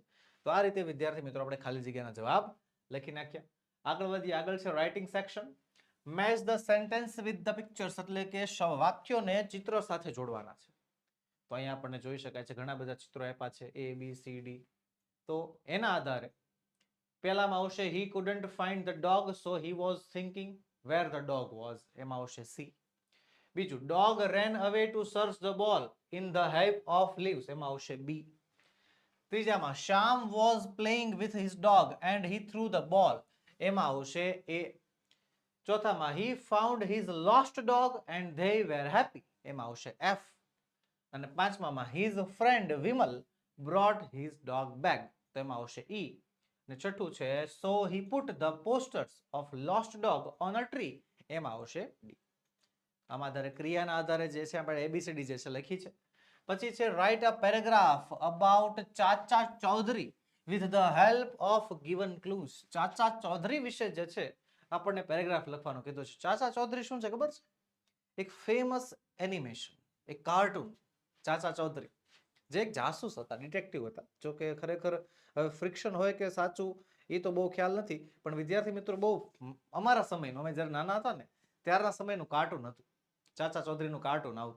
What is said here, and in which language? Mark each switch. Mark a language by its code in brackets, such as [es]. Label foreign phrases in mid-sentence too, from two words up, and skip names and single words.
[gu] તો આ રીતે વિદ્યાર્થી મિત્રો આપણે ખાલી જગ્યાના જવાબ લખી નાખ્યા. આગળ વધીએ. આગળ છે [en] writing section. Match the sentences with the pictures, [gu] એટલે કે વાક્યોને ચિત્રો સાથે જોડવાના છે. તો અહીંયા આપણને જોઈ શકાય છે ઘણા બધા ચિત્રો આપ્યા છે, A B C D. તો એના આધારે પહેલામાં આવશે [en] he couldn't find the dog so he was thinking where the dog was, [gu] એમાં આવશે C. બીજું, [en] dog ran away to search the ball in the heap of leaves, [gu] એમાં આવશે B. [en] ત્રીજામાં Shyam was playing with his dog and he threw the ball, [gu] એમાં આવશે A. [en] ચોથામાં he found his lost dog and they were happy, [gu] એમાં આવશે F. અને પાંચમામાં [en] his friend Vimal brought his dog back, [gu] તો એમાં આવશે E. અને છઠ્ઠું છે [en] so he put the posters of lost dog on a tree, [gu] એમાં આવશે D. આમાં આધારે ક્રિયાના આધારે જે છે આપણે ABCD જે છે લખી છે. પછી છે [en] write a paragraph about ચાચા ચૌધરી with the help of given clues. [gu] ચાચા ચૌધરી વિશે જે છે આપણને પેરેગ્રાફ લખવાનું કીધું છે. ચાચા ચૌધરી શું છે ખબર છે? એક ફેમસ એનિમેશન, એક કાર્ટૂન ચાચા ચૌધરી, જે એક જાસૂસ હતા, ડિટેક્ટિવ હતા. જો કે ખરેખર ફ્રિક્શન હોય કે સાચું એ તો બહુ ખ્યાલ નથી, પણ વિદ્યાર્થી મિત્રો બહુ અમારા સમયનું, અમે જ્યારે નાના હતા ને ત્યારના સમયનું કાર્ટૂન હતું, ચાચા ચૌધરીનું કાર્ટૂન આવતું.